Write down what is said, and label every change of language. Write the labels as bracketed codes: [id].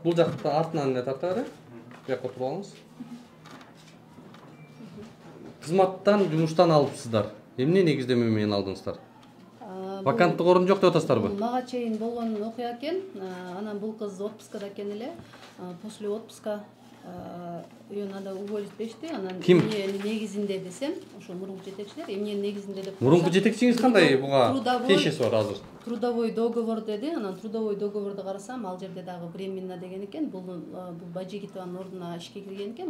[ky] Бул жакта артынан эле тарта бере. Буякка туруп алыңыз. Кызматтан, жумуштан алыпсыздар. Эмне негиздеме менен алдыңыздар? Ваканттык орун жок деп атасыздарбы? Мага чейин болгон окуя экен. Анан бул кыз отпускада экен эле. [ru] После отпуска ее надо уволить [ky] дешти. Анан эмне негизинде десем, ошо мурунку жетекчилер эмне негизинде деп. Мурунку жетекчиңиз кандай буга тиешеси бар азыр? [ru] Трудовой договор [ky] деди. Анан трудовой договорду карасам, ал жерде дагы временно деген экен. Бул Байжигитованын ордуна ишке кирген экен.